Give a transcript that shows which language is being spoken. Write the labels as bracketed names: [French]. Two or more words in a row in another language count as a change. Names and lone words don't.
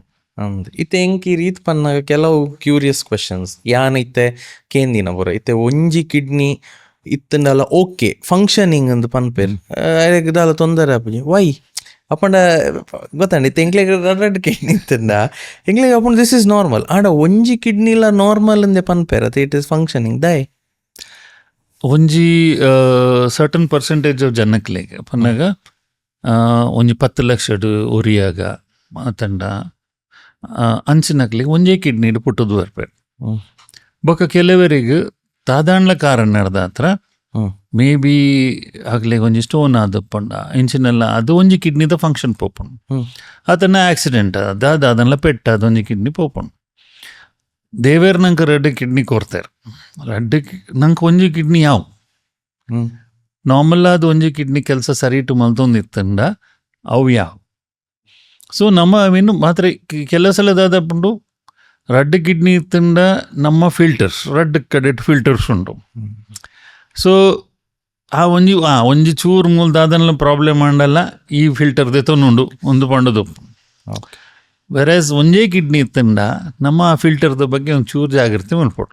[Tulu] ಇತ್ತೆ ಎಂಕಿ ರೀತಿ ಪನ್ನಾಗ ಕೆಲವು [English] curious questions [Tulu] ಯಾನ್ ಇತ್ತೆ ಕೇಂದಿನ ಬರ ಇತ್ತೆ ಒಂಜಿ ಕಿಡ್ನಿ ಇತ್ತಂಡಲ್ಲ [English] okay functioning [Tulu] ಅಂತ ಪನ್ಪೇರ್ ದಾಲ ತೊಂದರೆ ಆಪುಜಿ ವೈ ಅಪ್ಪಂಡ ಗೊತ್ತಂಡ ಇತ್ತೆ ಎಂಕ್ಲೆಗ್ ರಡ್ ಕಿಡ್ನಿ ಇತ್ತಂಡ ಎಂಕ್ಲೆಗ್ ಅಪ್ಪಂಡ [English] this is normal [Tulu] ಆಂಡ ಒಂಜಿ ಕಿಡ್ನಿಲ ನಾರ್ಮಲ್ ಅಂದೆ ಪನ್ಪೇರ್ ಅತ್ತೆ [English] it is functioning [Tulu] ದಾಯ್ ಒಂಜಿ [English] certain percentage of [Tulu] ಜನಕ್ಲೆಗ್ ಪನ್ನಾಗ ಒಂಜಿ 10 ಲಕ್ಷ ಒರಿಯಾಗ ಮಾತಂಡ ಅಂಚಿನಕ್ಲಿಗೆ ಒಂಜೇ ಕಿಡ್ನಿ ಪುಟ್ಟದು ಬರ್ಪೇರು. ಬೊಕ್ಕ ಕೆಲವರಿಗೆ ಸಾಧಾರಣ ಕಾರಣ ನಡೆದ ಹತ್ರ [English] may be [Tulu] ಆಗ್ಲಿಗೆ ಒಂಜಿ ಸ್ಟೋನ್ ಆದಪ್ಪಂಡ ಇಂಚಿನೆಲ್ಲ ಅದು ಒಂಜಿ ಕಿಡ್ನಿದ ಫಂಕ್ಷನ್ ಪೋಪುಂಡು. ಅದನ್ನ ಆಕ್ಸಿಡೆಂಟ್ ಅದನ್ನೆಲ್ಲ ಪೆಟ್ಟ ಅದೊಂಜಿ ಕಿಡ್ನಿ ಪೋಪುಂಡು. [Kannada] ದೇವೇರ್ ನಂಗೆ 2 ಕಿಡ್ನಿ ಕೊಡ್ತಾರೆ. [Tulu] 2 ನಂಗೆ ಒಂಜಿ ಕಿಡ್ನಿ ಯಾವ ನಾರ್ಮಲ್ ಅದು ಒಂಜಿ ಕಿಡ್ನಿ ಕೆಲಸ ಸರಿ ಇಟ್ಟು ಮಲ್ತೊಂದಿತ್ತಂಡ ಅವು ಯಾವ. ಸೊ ನಮ್ಮ ಇನ್ನು ಮಾತ್ರ ಕೆಲವು ಸಲದಾದಪ್ಪುಂಡು 2 ಕಿಡ್ನಿ ಇತ್ತಂಡ ನಮ್ಮ ಫಿಲ್ಟರ್ಸ್ 2 ಕಡೆಟ್ ಫಿಲ್ಟರ್ಸ್ ಉಂಟು. ಸೊ ಆ ಒಂಜಿ ಚೂರು ಮೂಲದಾದನ್ನ ಪ್ರಾಬ್ಲಮ್ ಮಾಡಲ್ಲ ಈ ಫಿಲ್ಟರ್ದೆ ತೊಂದುಂಡು ಒಂದು ಪಂಡದು. ವೆರಸ್ ಒಂಜೇ ಕಿಡ್ನಿ ಇತ್ತಂಡ ನಮ್ಮ ಆ ಫಿಲ್ಟರ್ದ ಬಗ್ಗೆ ಒಂದು ಚೂರು ಜಾಗ್ರತೆ ಮಲ್ಪಡು.